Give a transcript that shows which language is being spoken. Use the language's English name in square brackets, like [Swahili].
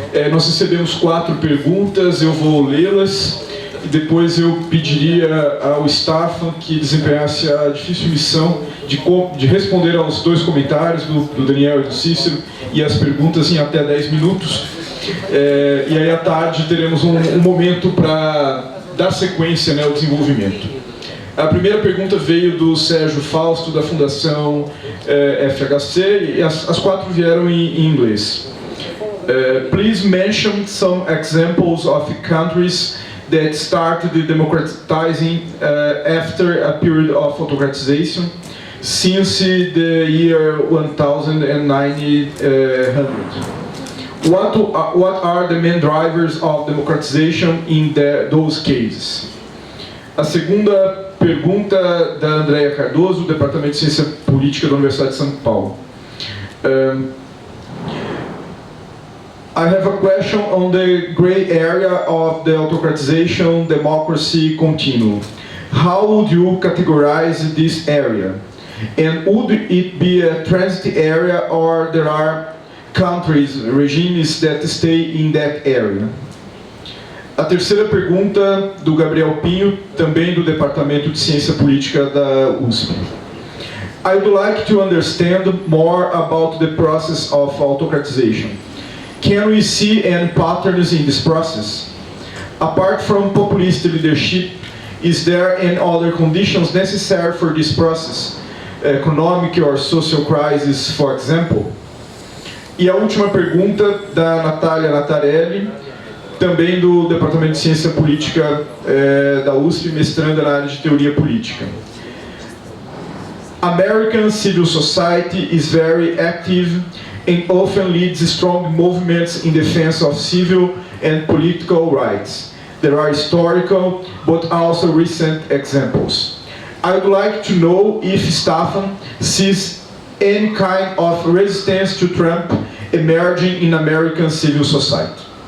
[Portuguese] Nós recebemos 4 perguntas, eu vou lê-las e depois eu pediria ao Staffan que desempenhasse a difícil missão de responder aos 2 comentários do Daniel e do Cícero e as perguntas em até 10 minutos. E aí à tarde teremos um momento para dar sequência, né, ao desenvolvimento. A primeira pergunta veio do Sérgio Fausto, da Fundação FHC, e as 4 vieram em inglês. [English] Please mention some examples of countries that started democratizing after a period of autocratization since the year 1900. What are the main drivers of democratization in those cases? [Portuguese] A segunda pergunta da Andréia Cardoso, do Departamento de Ciência Política da Universidade de São Paulo. [English] I have a question on the gray area of the autocratization democracy continuum. How would you categorize this area? And would it be a transit area, or there are countries, regimes that stay in that area? [Portuguese] A terceira pergunta do Gabriel Pinho, também do Departamento de Ciência Política da USP. [English] I would like to understand more about the process of autocratization. Can we see any patterns in this process? Apart from populist leadership, is there any other conditions necessary for this process? Economic or social crisis, for example? [Portuguese] E a última pergunta da Natália Natarelli, também do Departamento de Ciência Política da USP, mestranda na área de Teoria Política. [English] American civil society is very active and often leads strong movements in defense of civil and political rights. There are historical but also recent examples. I would like to know if Staffan sees any kind of resistance to Trump emerging in American civil society.